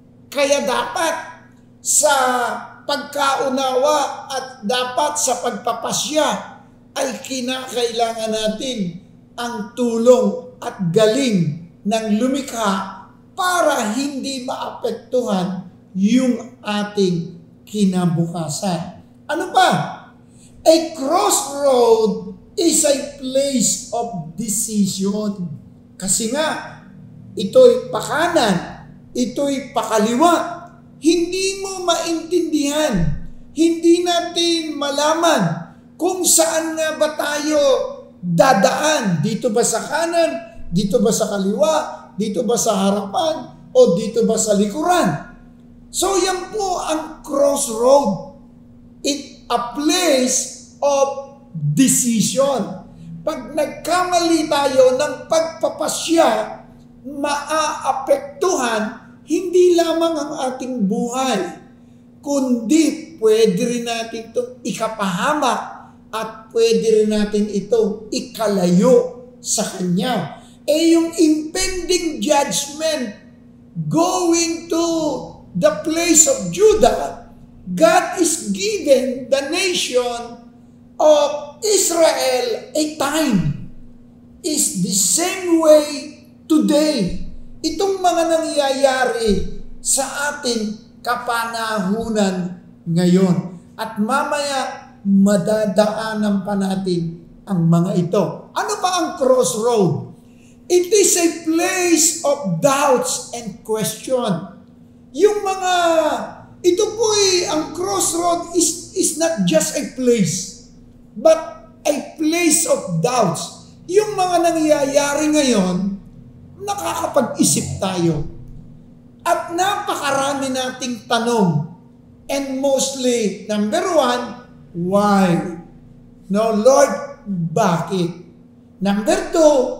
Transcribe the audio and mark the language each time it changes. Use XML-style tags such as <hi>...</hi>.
<tl>Kaya dapat sa pagkaunawa at dapat sa pagpapasya ay kinakailangan natin ang tulong at galing ng lumikha para hindi maapektuhan yung ating kinabukasan. Ano pa?</tl> <en>A crossroad is a place of decision.</en> <tl>Kasi nga, ito'y pakanan, ito'y pakaliwa. Hindi mo maintindihan, hindi natin malaman kung saan nga ba tayo dadaan. Dito ba sa kanan? Dito ba sa kaliwa? Dito ba sa harapan? O dito ba sa likuran? So yan po ang crossroad.</tl> <en>It's a place of decision.</en> <tl>Pag nagkamali tayo ng pagpapasya, maaapektuhan hindi lamang ang ating buhay, kundi pwede rin natin itong ikapahamak at pwede rin natin itong ikalayo sa Kanya.</tl> <en>Yung impending judgment going to the place of Judah, God is giving the nation of Israel a time. Is the same way today.</en> <tl>Itong mga nangyayari sa ating kapanahunan ngayon. At mamaya, madadaanan pa natin ang mga ito. Ano ba ang crossroad?</tl> <en>It is a place of doubts and question.</en> <tl>Yung mga, ito po ang</tl> <en>crossroad is not just a place, but a place of doubts.</en> <tl>Yung mga nangyayari ngayon, nakakapag-isip tayo. At napakarami nating tanong.</tl> <en>And mostly, number one, why? No, Lord,</en> <tl>bakit?</tl> <en>Number two,</en>